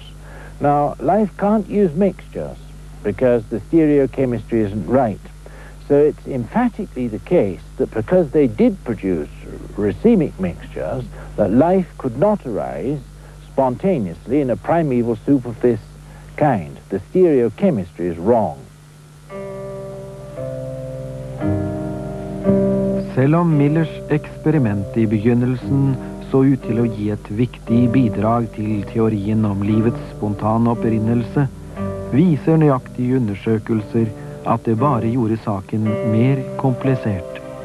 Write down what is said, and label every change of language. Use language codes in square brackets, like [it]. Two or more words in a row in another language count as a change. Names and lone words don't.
[en] Now, life can't use mixtures because the stereochemistry isn't right. So it's emphatically the case that because they did produce racemic mixtures, that life could not arise spontaneously in a primeval soup of this kind. The stereochemistry is wrong. [no] Selv om Millers eksperiment I begynnelsen så ut til å gi et viktig bidrag til teorien om livets spontane opprinnelse, viser nøyaktige undersøkelser at det bare gjorde saken mer komplisert.